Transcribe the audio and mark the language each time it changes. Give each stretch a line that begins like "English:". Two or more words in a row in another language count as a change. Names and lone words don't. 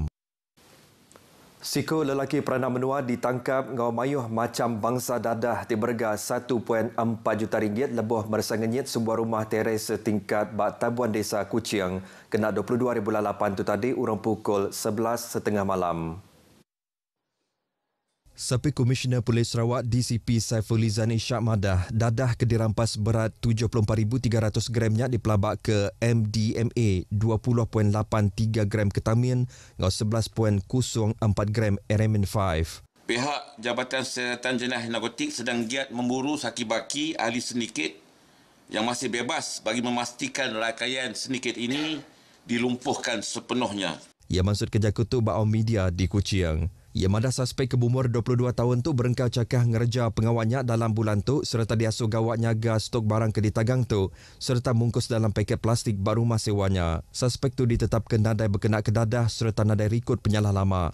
Iban: Siko lelaki peranak menua ditangkap ngau mayuh macam bangsa dadah di berga 1.4 juta ringgit lebih meresangenyit sebuah rumah teres setingkat bak Tabuan Desa Kuching kena 22.8 tu tadi urang pukul 11.30 malam. Sapi Komisioner Polis Sarawak DCP Saifulizan Ishak Madah dadah ke dirampas berat 74,300 gramnya dipelabak ke MDMA 20.83 gram ketamin ngau 11.04 gram RMN 5.
Malay: Pihak Jabatan Siasatan Jenayah Narkotik sedang giat memburu saki-baki ahli sindiket yang masih bebas bagi memastikan rangkaian sindiket ini dilumpuhkan sepenuhnya.
Iban: Ia maksud kerja kutu bak media di Kuching. Ia madah suspek berumur 22 tahun tu berengkau cakah ngereja pengawalnya dalam bulan tu serta diasuh gawat nyaga stok barang ke ditagang tu serta mungkus dalam paket plastik baru rumah sewanya. Suspek tu ditetapkan nadai berkenaan kedadah serta nadai rikut penyalah lama.